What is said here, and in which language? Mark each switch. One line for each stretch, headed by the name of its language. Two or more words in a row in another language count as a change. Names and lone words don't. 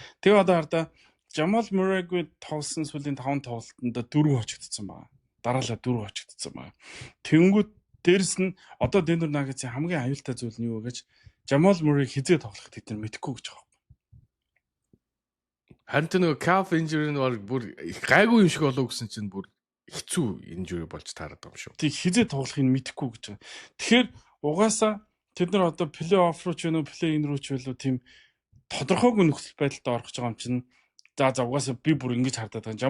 Mongolian: Тэгээ одоо хардаа Жамал Мөрэгүй тоглосон сүүлийн 5 тоглолтод 4 хожигдсон байна. Дараалал 4 хожигдсон байна. Тэнгүүд дээрэс нь одоо Denver Nuggets-ийн хамгийн аюултай зүйл нь юу вэ гэж Жамал Мөрийг хизээ тоглох тэд нар мэдэхгүй гэж байгаа юм. Харин нөгөө
English: calf injury
Mongolian: нь бүр гайгүй юм шиг болов гэсэн чинь бүр хэцүү injury болж таарад байгаа юм шүү. Тэг хизээ тоглохыг мэдэхгүй гэж байгаа. Тэгэхээр угаасаа тэд нар одоо плей-офф руу ч вэ, плей-ин руу ч вэ тийм тодорхойгүй нөхцөл байдалд орох гэж байгаа юм чинь за угаасаа би бүр ингэж хардаад байгаа.